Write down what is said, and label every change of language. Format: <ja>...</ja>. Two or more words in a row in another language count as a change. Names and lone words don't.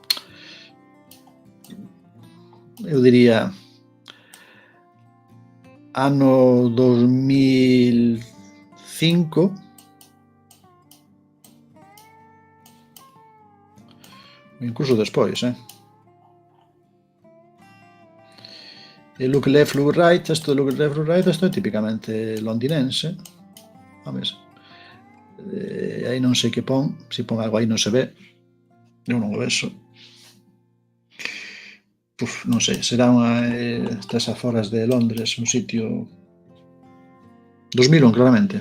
<gl>Eu diría ano 2005. Incluso despois,</gl> <en>E look left, look right.</en> <gl>Isto de</gl> <en>look left, look right,</en> <gl>isto é típicamente londinense. A ver. Aí non sei que pon. Se pon algo aí non se ve. Eu non o vexo. Non sei, será estas aforas de Londres, un sitio 2001, claramente.</gl>